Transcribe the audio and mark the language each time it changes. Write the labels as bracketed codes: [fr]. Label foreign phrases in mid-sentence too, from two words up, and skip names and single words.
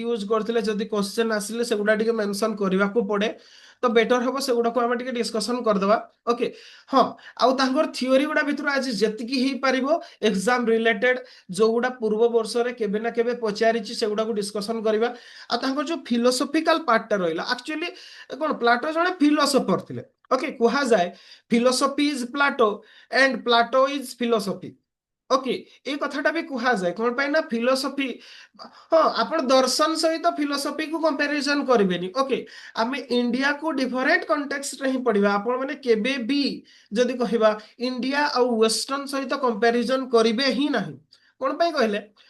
[or] ୟୁଜ କରିଥିଲେ ଯଦି କ୍ୱେଶ୍ଚନ ଆସିଲେ ସେଗୁଡା ଟିକେ ମେନସନ କରିବାକୁ ପଡେ ତ ବେଟର ହବ ସେଗୁଡାକୁ ଆମେ ଟିକେ ଡିସ୍କସନ କରିଦବା ଓକେ ହଁ ଆଉ ତାଙ୍କର ଥିଓରି ଗୁଡା ଭିତରୁ ଆଜି ଯେତିକି ହେଇପାରିବ [en] exam related [or] ଯୋଉଗୁଡା ପୂର୍ବ ବର୍ଷରେ କେବେ ନା କେବେ ପଚାରିଛି ସେଗୁଡାକୁ ଡିସ୍କସନ କରିବା ଆଉ ତାଙ୍କର ଯୋଉ [en] philosophical partଟା [or] ରହିଲା ଆକ୍ଚୁଆଲି କଣ ପ୍ଲାଟୋ ଜଣେ ଫିଲୋସଫର ଥିଲେ ଓକେ କୁହାଯାଏ [en] philosophy is Plato and Plato is philosophy [or] ଓକେ ଏଇ କଥାଟା ବି କୁହାଯାଏ କଣ ପାଇଁ ନା ଫିଲୋସଫି ହଁ ଆପଣ ଦର୍ଶନ ସହିତ ଫିଲୋସଫିକୁ କମ୍ପାରିଜନ କରିବେନି ଓକେ ଆମେ ଇଣ୍ଡିଆକୁ [en] different contextରେ [or] ହିଁ ପଢିବା ଆପଣ ମାନେ କେବେ ବି ଯଦି କହିବା ଇଣ୍ଡିଆ ଆଉ ୱେଷ୍ଟର୍ଣ୍ଣ ସହିତ କମ୍ପାରିଜନ କରିବେ ହିଁ ନାହିଁ କଣ ପାଇଁ କହିଲେ